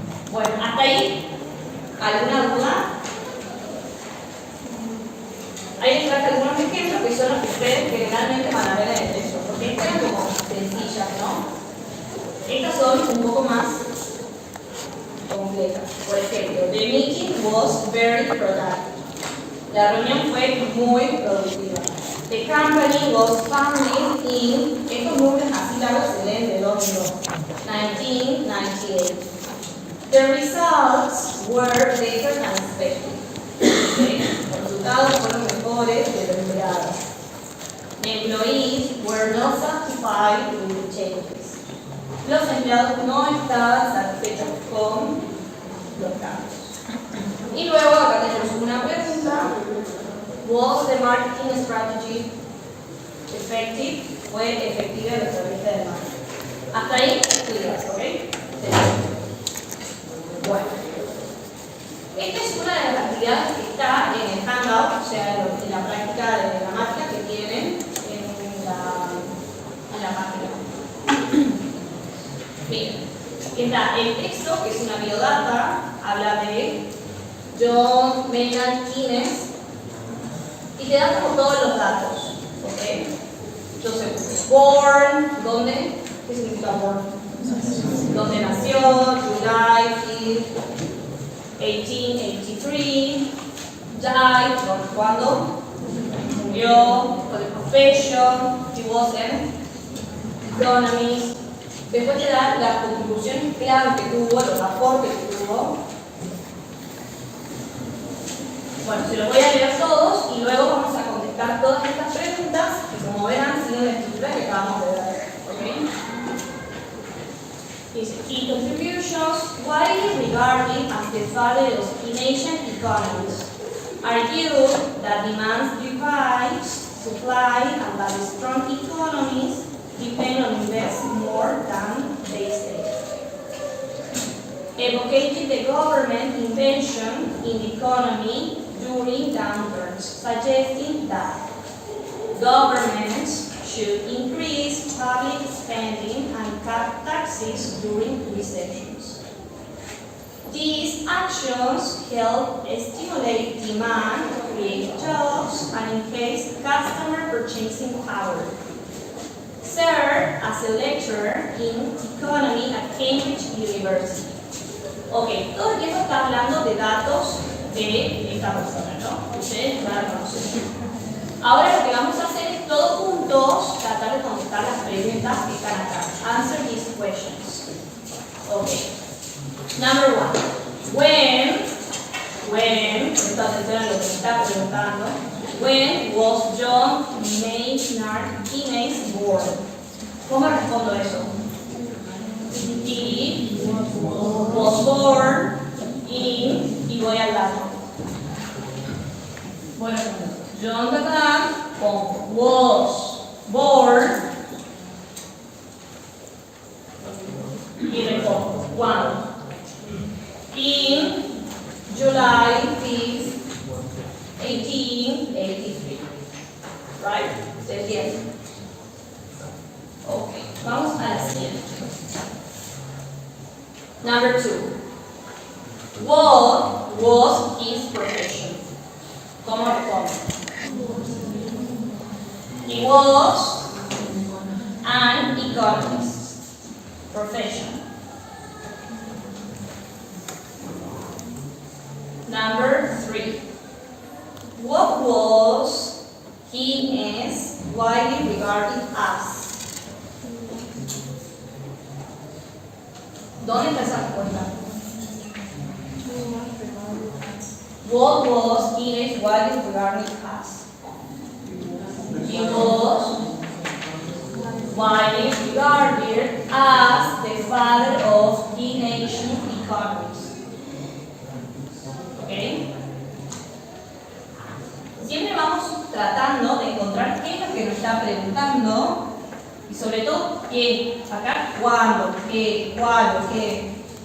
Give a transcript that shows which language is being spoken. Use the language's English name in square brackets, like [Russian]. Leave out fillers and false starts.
[Spanish] Bueno, hasta ahí. ¿Alguna duda? Ahí les traje algunos ejemplos que son los que ustedes generalmente van a ver en el texto, porque estas eran como sencillas, ¿no? Estas son un poco más complejas. Por ejemplo, [English] the meeting was very productive. [Spanish] La reunión fue muy productiva. [English] The company was founded in, [Spanish] estos números así largos se leen de 2 en 2, 1998. [English] The results were better than expected. [Spanish] Los resultados fueron mejores de lo esperado. [English] The employees were not satisfied with the changes. [Spanish] Los empleados no estaban satisfechos con los cambios. Y luego acá tenemos una pregunta. [English] Was the marketing strategy effective? [Spanish] ¿Fue efectiva la estrategia de marketing? Hasta ahí, cuidas, ¿ok? Bueno. Esta es una de las actividades que está en el Handout, o sea, en la práctica de gramática que tienen en la página. Bien, está el texto, que es una biodata, habla de John Maynard Keynes, y te da como todos los datos, ¿ok? [English] Joseph born, [Spanish] ¿dónde? ¿Qué significa born? ¿Dónde nació? [English] July 5th. 1883, died, [Spanish] ¿cuándo? Murió, [English] for the profession, he was an economist. [Spanish] Después te da las contribuciones clave que tuvo, los aportes que tuvo. Bueno, se los voy a leer todos y luego vamos a contestar todas estas preguntas que, como verán, siguen la estructura que acabamos de ver. ¿Okay? [English] His key contributions, widely regarded as the father of Keynesian economics, argued that demand drives supply and that strong economies depend on investment more than they save. Advocated the government intervention in the economy during downturns, suggesting that governments should increase public spending and cut taxes during recessions. These actions help stimulate demand, create jobs, and increase customer purchasing power. Served as a lecturer in economy at Cambridge University. [Spanish] Ok, todo el tiempo está hablando de datos de esta persona, ¿no? Ustedes van a conocer. Ahora lo que vamos a hacer es todos juntos tratar de contestar las preguntas que están acá. [English] Answer these questions. Okay. Number 1. [Spanish] Presta atención a lo que me está preguntando. [English] When was John Maynard Keynes born? [Spanish] ¿Cómo respondo eso? [English] He was born in, [Spanish] y voy al lado. Bueno, [English] John was born [Spanish] y respondo ¿cuándo? [English] In July 5th, 1883. Right? [Spanish] ¿Se entiende? Ok, vamos a la siguiente. [English] siguiente. Number 2. What was his profession? [Spanish] ¿Cómo responde? [English] He was an economist. Profession. Number 3. What was he is widely regarded as? [Spanish] ¿Dónde está esa respuesta? [English] What was he is widely regarded as? He was widely regarded as the father of Keynesian economics. [Spanish] ¿Ok? Siempre vamos tratando de encontrar qué es lo que nos está preguntando y sobre todo qué. Acá, cuándo, qué, cuándo, qué.